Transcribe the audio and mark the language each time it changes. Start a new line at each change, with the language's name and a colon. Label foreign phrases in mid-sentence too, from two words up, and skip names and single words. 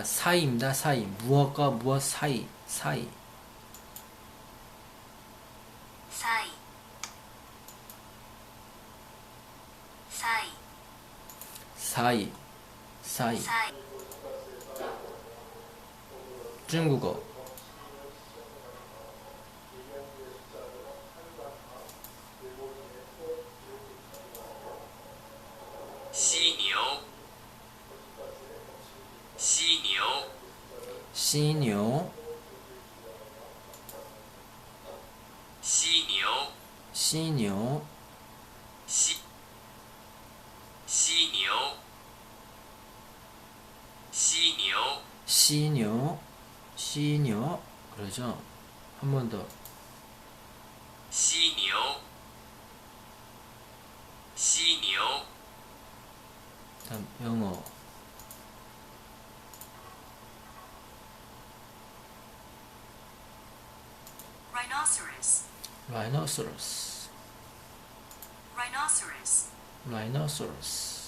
Korean: 사이입니다. 사이. 무엇과 무엇 사이. 사이. 사이, 사이, 사이. 사이. 사이, 중국어
Chinese: 犀牛，犀牛， 시뇨. 犀牛， 시뇨. 犀，犀牛，犀牛，犀牛 犀牛.
Korean: 그러죠. 한 번 더.
Chinese: 犀牛，犀牛，
Korean: 다음 영어
English: rhinoceros, rhinoceros. rhinoceros, rhinoceros.